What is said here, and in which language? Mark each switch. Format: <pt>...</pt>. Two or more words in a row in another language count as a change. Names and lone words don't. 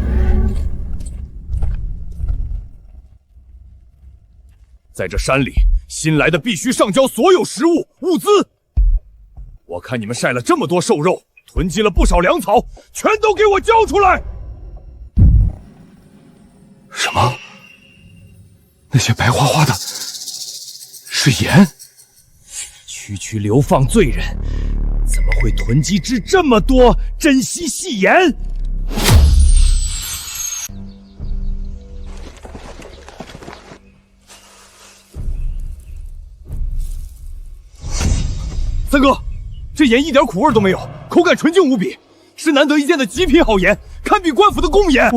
<zh>在這山裡，新來的必須上交所有食物物資。我看你們曬了這麼多瘦肉，囤積了不少糧草，全都給我交出來！什麼？那些白花花的是鹽？區流放罪人，怎麼會囤積至這麼多珍稀細鹽？三哥，這鹽一點苦味都沒有，口感純淨無比，是難得一見的極品好鹽，堪比官府的貢鹽。</zh>